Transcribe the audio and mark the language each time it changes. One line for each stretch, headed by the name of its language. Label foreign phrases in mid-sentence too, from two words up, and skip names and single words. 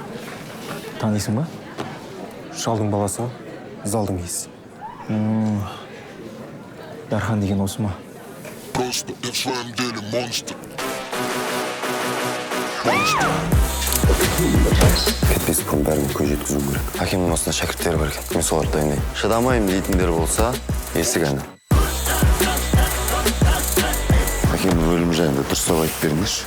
Kazakh: Танисың ба? Шалдың баласы ғой, залдың иесі. Дархан деген осы ма?
Russian: Просто я в своем деле монстр.
Kazakh: Кетпес бұрын бәріне көз жеткізу керек. Әкемнің осында шәкірттері бар екен. Мен соларды дайындайын. Шыдамайым дейтіндер болса, есік әні. Әкемнің өлім жайында дұрыстап айтып беріңізші.